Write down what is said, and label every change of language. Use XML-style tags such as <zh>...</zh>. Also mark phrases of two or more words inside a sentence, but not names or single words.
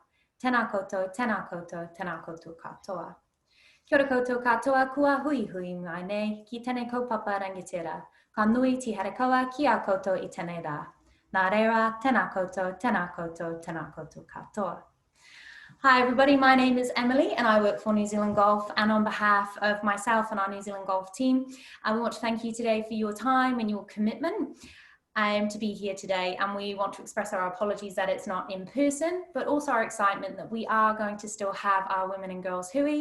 <mi>Tēnā koutou, tēnā koutou, tēnā koutou katoa. Kia ora koutou katoa, kua hui hui mai nei, ki tēnei kaupapa rangatira. Ka nui ti harakawa ki a koutou I tēnei rā. Nā reira, tēnā koutou, tēnā koutou, tēnā koutou katoa.</mi> <en>Hi everybody, my name is Emily and I work for New Zealand Golf, and on behalf of myself and our New Zealand Golf team, I want to thank you today for your time and your commitment to be here today, and we want to express our apologies that it's not in person, but also our excitement that we are going to still have our Women and Girls Hui.</en>